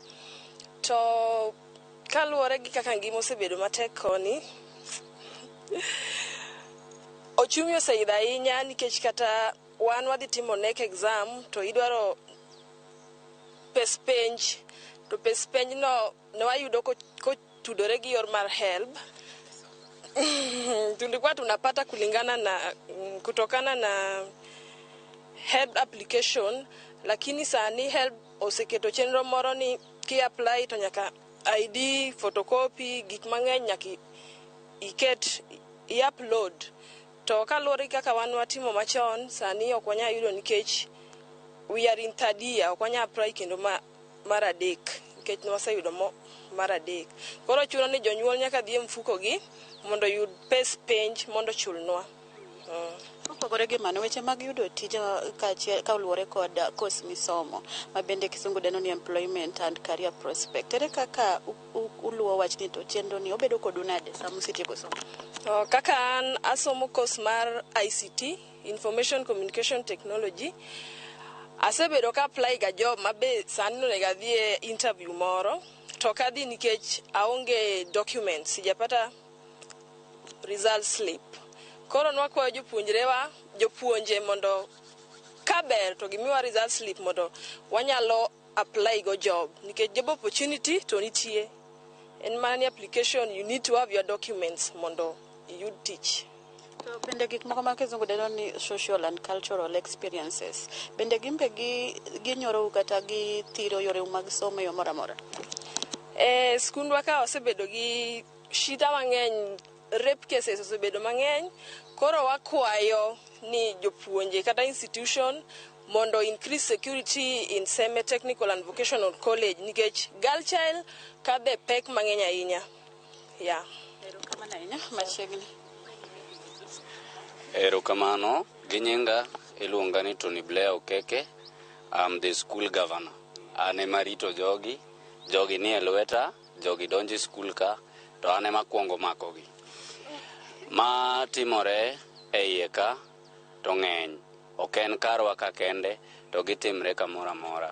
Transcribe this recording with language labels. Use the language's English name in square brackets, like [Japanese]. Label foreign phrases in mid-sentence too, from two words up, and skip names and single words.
[Luo (Kenya and Tanzania)] To kaluwore gi kaka ngima osebedo matek koni, ochumi oseidho ahinya nikech kata wan wadhi timo NEC exam to idwaro pes penj. To pes penj no ne wayudo kotudore gi yor mar HELB. [Swahili] Tulikuwa tunapata kutokana na HELB application, lakini [Luo (Kenya and Tanzania)] sani HELB oseketo chenro moro ni ki apply to nyaka ID, photocopy, gik mang'eny nyaka i-upload. To kaluwore kaka wan watimo machon, sani ok wanya yudo nikech [English] we are in third year, [Luo (Kenya and Tanzania)] ok wanya apply kendo mar 3 nikech waseyudo mar 3. Koro chuno ni jonyuol nyaka dhi e mfuko gi mondo yud pes penj mondo chulnwa. Kopogore gi mano, weche mag yudo tije ka oluwore kod course misomo, ma bende kisungu deno ni [English] employment and career prospect. [Luo (Kenya and Tanzania)] Ere kaka uluwo wachni to chenro ni obedo kodu nade sama usetieko somo? Kaka an asomo course mar ICT, [English] Information Communication Technology, [Luo (Kenya and Tanzania)] asebedo ka apply ga job mabe sani onego adhi e interview moro, to kadhi nikech aonge documents, sijapata [English] result slip. [Luo (Kenya and Tanzania)] Koro nwakwayo jopuonje mondo kaber to gimiwa [English] result slip [Luo (Kenya and Tanzania)] mondo wanyalo apply go job. Nikech [English] job opportunity [Luo (Kenya and Tanzania)] to nitie. En mana ni [English] application, you need to have your documents mondo you teach. [Luo (Kenya and Tanzania)] To bende gik moko ma kizungu deno ni [English] social and cultural experiences, [Luo (Kenya and Tanzania)] bende gimbe ginyoro kata gi thiro yore mag somo yo mora mora? Skundwa ka osebedo gi shida mang'eny, [English] rape cases [Luo (Kenya and Tanzania)] osebedo mang'eny. Koro wakwayo ni jopuonje kata institution mondo [English] increase security in [Luo (Kenya and Tanzania)] SEME Technical and Vocational College nikech [English] girl child [Luo (Kenya and Tanzania)] kadhe pek mang'eny ahinya. Yeah. Erokamano ahinya machiegni. Erokamano, ginyinga iluonga ni Tony Blair Okeke. [English] I'm the school governor. [Luo (Kenya and Tanzania)] Ane marito jogi ni e lweta, jogi donjo e skul ka, to ane makwongo makogi. Ma timore e iye ka to ng'eny, ok en karwa ka kende, to gitimre kamoro amora.